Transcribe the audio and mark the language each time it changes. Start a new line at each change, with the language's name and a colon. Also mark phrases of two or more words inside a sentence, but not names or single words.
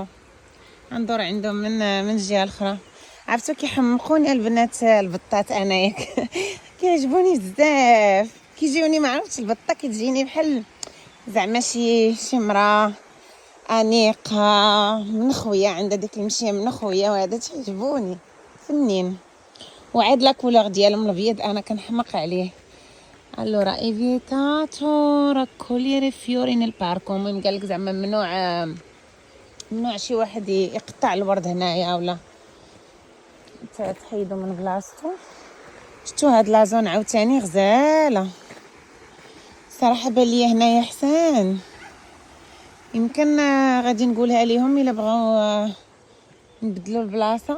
Arabic: غندور عندهم من الجهه الاخرى. عرفتو كيحمقوني البنات البطات انايا كيعجبوني بزاف. كيجيوني ما عرفتش، البطه كتجيني بحال زعما شي مراه انيقه من خويا، عندها ديك المشيه من خويا، وهذا تعجبوني فنين. وعاد
French: la couleur
Arabic: ديالهم الابيض انا كنحمق عليه.
Italian: allora è vietato raccogliere fiori nel parco.
Arabic: المهم قالك زعما ممنوع شي واحد يقطع الورد هنايا ولا تحيدو من بلاصتو. شفتوا هاد لازون عاوتاني غزاله صراحه، بان ليا هنايا حسان. يمكن غادي نقولها ليهم الا بغاو نبدلوا البلاصه.